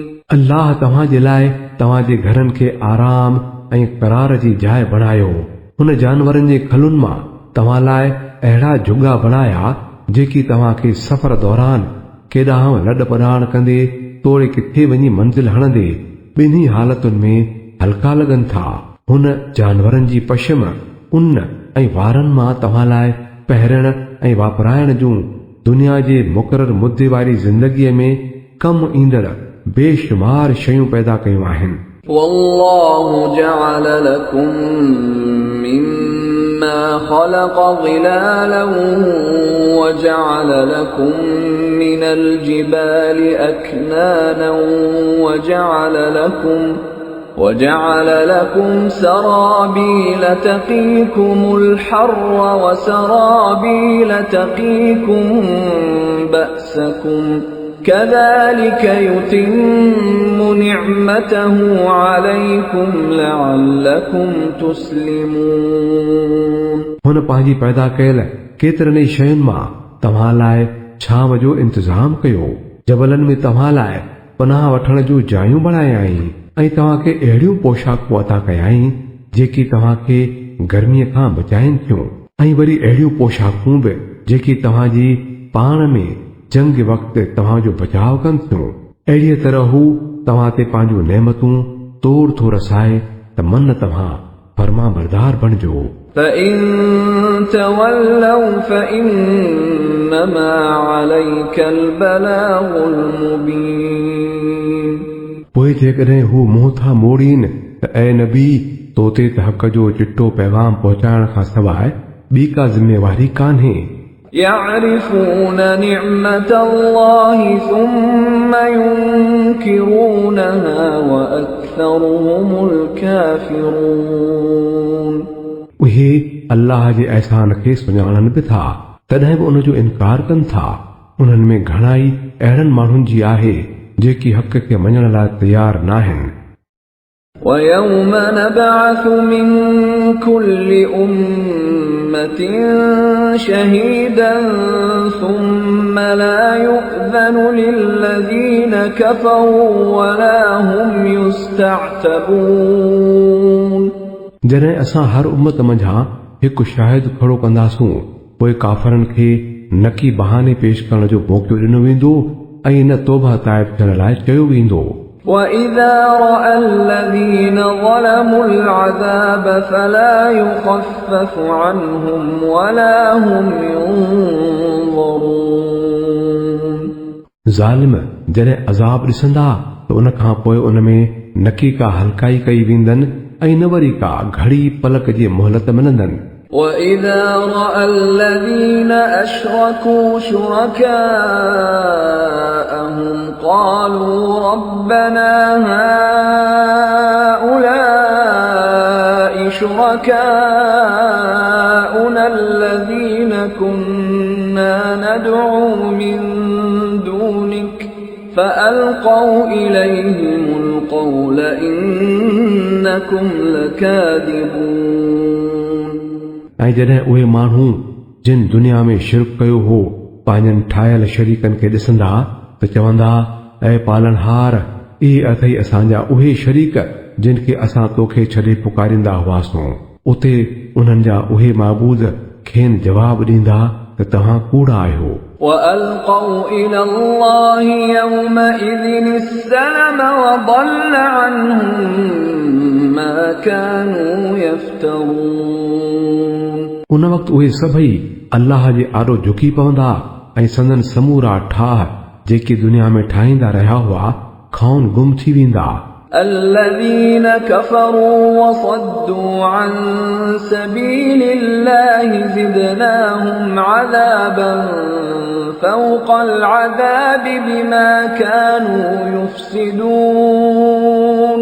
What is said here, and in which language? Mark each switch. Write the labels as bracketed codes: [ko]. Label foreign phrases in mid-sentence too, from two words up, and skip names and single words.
[sd] अल्लाह तव्हांजे लाइ तव्हांजे घरनि खे आराम ऐं करार जी जाइ बणायो। हुन जानवरनि जे खलुनि मां तव्हां लाइ अहिड़ा जुगा बणाया जेकी तव्हांखे सफ़र दौरान केॾांहुं लॾ पॾाण कंदे तोड़े किथे वञी मंज़िल हणंदे ॿिन्ही हालतुनि में हल्का लॻनि था। हुन जानवरनि जी पशम, उन ऐं वारनि मां तव्हां लाइ पहिरण ऐं वापराइण जूं दुनिया जे मुक़रर मुद्दे वारी ज़िंदगीअ में कम ईंदड़ बेशुमार शयूं पैदा कयूं आहिनि। [ar] والله جعل لكم مما خلق ظلالا وجعل لكم من الجبال أكنانا وجعل لكم سرابيل تقيكم الحر وسرابيل تقيكم بأسكم كذلك يتم نعمته عليكم لعلكم تسلمون। [sd] हुन पंहिंजी पैदा कयल केतिरनि ई शयुनि मां तव्हां लाइ छांव जो इंतज़ाम कयो, जबलनि में तव्हां लाइ पनाह वठण जूं जायूं बणायाई ऐं तव्हांखे अहिड़ियूं पोशाकूं अता कयाई जेकी तव्हांखे गर्मीअ खां बचाइनि थियूं, ऐं वरी अहिड़ियूं पोशाकूं बि जेकी तव्हांजी पाण में जंग वक़्तु तव्हांजो बचाव कनि थियूं। अहिड़ीअ तरह हू तव्हां ते पंहिंजूं नेमतूं तोड़ थो रसाए त मन तव्हां फर्मा बरदार बणिजो। [ar] فإن تولوا فإنما عليك البلاغ المبين। [sd] पोइ जेकॾहिं हू मुंहुं था मोड़ीनि त ऐ नबी तो ते त हक़ जो चिट्टो पैगाम पहुचाइण खां सवाइ ॿी का ज़िम्मेवारी कान्हे। [ar] يعرفون نعمة الله ثم ينكرونها وأكثرهم الكافرون। [sd] उहे अल्लाह जे अहसान खे सुञाणनि बि था, तॾहिं बि उन जो इनकार कनि था। उन्हनि में घणाई अहिड़नि माण्हुनि जी आहे जेकी हक़ खे मञण लाइ तयार नाहिनि। [ar] ويوم نبعث من كل أمة شهيدا ثم لا يؤذن للذين كفروا ولا هم يستعتبون। [sd] जॾहिं असां हर उम्मत मंझां हिकु शाहिद खड़ो कंदासूं, पोइ काफ़रनि खे नकी बहाने पेश करण जो मौक़ो ॾिनो वेंदो ऐं न तौबा ताइब थियण लाइ चयो वेंदो। [ar] وَإِذَا رَأَى الَّذِينَ ظَلَمُوا الْعَذَابَ فَلَا يُخَفَّفُ عَنْهُمْ وَلَا هُمْ يُنظَرُونَ। [sd] ज़ालिम जॾहिं अज़ाब ॾिसंदा त उन खां पोइ उन में नकी का हल्काई कई वेंदनि ऐं न वरी का घड़ी पलक जी मोहलत मिलंदनि। [ar] وَإِذَا رَأَى الَّذِينَ أَشْرَكُوا شُرَكَاءَهُمْ قَالُوا رَبَّنَا هَؤُلَاءِ شُرَكَاؤُنَا الَّذِينَ كُنَّا نَدْعُو مِن دُونِكَ فَأَلْقَوْا إِلَيْهِمُ الْقَوْلَ إِنَّكُمْ لَكَاذِبُونَ। [sd] ऐं जॾहिं उहे माण्हू जिन दुनिया में शिरक कयो हो पंहिंजनि ठाहियल शरीकनि खे ॾिसंदा त चवंदा, ऐं पालनहार, इहे अथई असांजा उहे शरीक जिन खे असां तोखे छॾे पुकारींदा हुआसीं। उते उन्हनि जा उहे माबूद खेनि जवाब ॾींदा त तव्हां कूड़ा आहियो। [ar] وَأَلْقَوْا إِلَى اللَّهِ يَوْمَئِذٍ السَّلَمَ وَضَلَّ عَنْهُمْ مَا كَانُوا يَفْتَرُونَ। [sd] उन वक़्तु उहे सभई अल्लाह जे आॾो झुकी पवंदा ऐं संदन समूरा ठाह जेके दुनिया में ठाहींदा रहिया हुआ खाउन गुम थी वेंदा [ar] الذين كفروا وصدوا عن سبيل الله زدناهم عذابا فوق العذاب بما كانوا يفسدون